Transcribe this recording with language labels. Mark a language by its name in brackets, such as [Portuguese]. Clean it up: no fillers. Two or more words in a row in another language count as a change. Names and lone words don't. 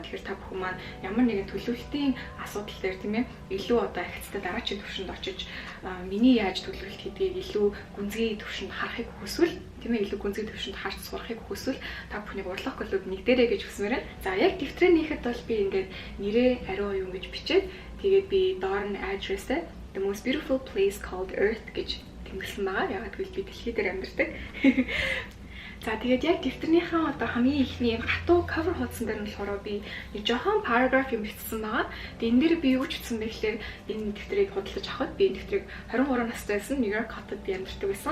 [Mongolian] Тэгэхээр та бүхэн маань ямар нэгэн төлөвлөлтийн асуудал дээр тийм ээ илүү одоо ахицтай дараачийн төвшөнд очиж миний яаж төлөвлөлт хийдгийг илүү гүнзгий төвшөнд харахыг хүсвэл тийм ээ илүү гүнзгий төвшөнд харж сурахыг хүсвэл та бүхнийг урлах клуб нэг дээрээ гэж хүсмээр байна. За яг дэвтрээ нээхэд бол би ингээд нэрээ ариун юм гэж бичээд тэгээд би доор нь address-ээ [English] the most beautiful place called Earth [Mongolian] гэж тэмдэглэсэн байгаа. Ягаад гэвэл би дэлхий дээр амьдардаг. За тэгээд яг дэвтрийнхаа одоо хамгийн ихний хатуу cover хуудсан дээр нь болохоор би нэг жоохон paragraph юм бичсэн байгаа. Тэгээд энэ дээр би юу ч хэлсэн бэ гэхээр энэ дэвтрийг худалдаж авахд би энэ дэвтрийг 23 настай байсан Нью Йорк хотод би амьдардаг байсан.